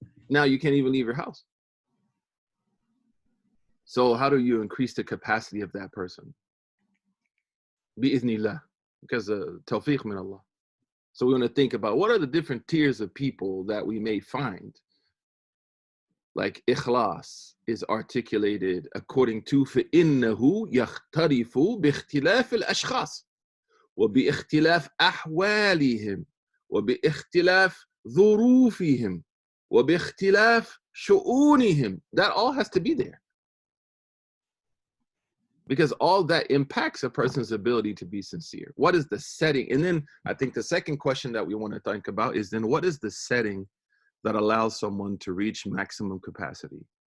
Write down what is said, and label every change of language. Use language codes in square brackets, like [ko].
[en] Now you can't even leave your house. So how do you increase the capacity of that person? Bi-idhnillah, because tawfiq min Allah. So we want to think about what are the different tiers of people that we may find. Like ikhlas is articulated according to [ar] فإنه يختلف باختلاف الأشخاص وباختلاف أحوالهم وباختلاف ظروفهم وباختلاف شؤونهم. [en] That all has to be there. Because all that impacts a person's ability to be sincere. What is the setting? And then I think the second question that we want to think about is then what is the setting that allows someone to reach maximum capacity?